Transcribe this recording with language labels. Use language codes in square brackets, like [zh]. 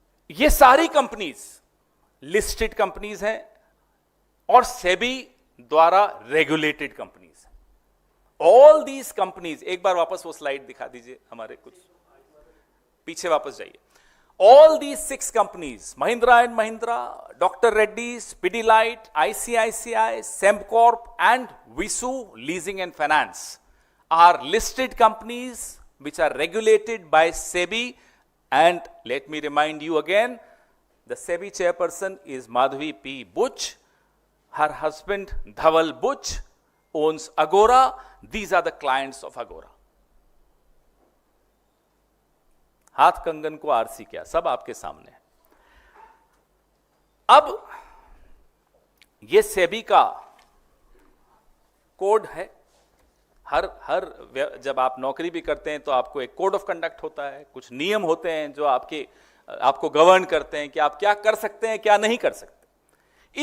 [hi] ये सारी companies listed companies हैं और सेबी द्वारा रेगुलेटेड कंपनीज हैं। [en] all these companies, [hi] एक बार वापस वो स्लाइड दिखा दीजिए, हमारे कुछ पीछे वापस जाइए। [en] All these 6 companies, Mahindra and Mahindra, doctor Reddy's, Pidilite, ICICI, Sembcorp and Visu leasing and finance are listed companies which are regulated by SEBI, and let me remind you again, the SEBI chairperson is Madhavi P. Buch. Her husband Dhaval Buch owns Aghora. These are the clients of Aghora. [hi] हाथ कंगन को RC क्या, सब आपके सामने है। अब ये सेबी का कोड है। हर जब आप नौकरी भी करते हैं तो आपको एक कोड ऑफ कंडक्ट होता है, कुछ नियम होते हैं जो आपको गवर्न करते हैं कि आप क्या कर सकते हैं, क्या नहीं कर सकते।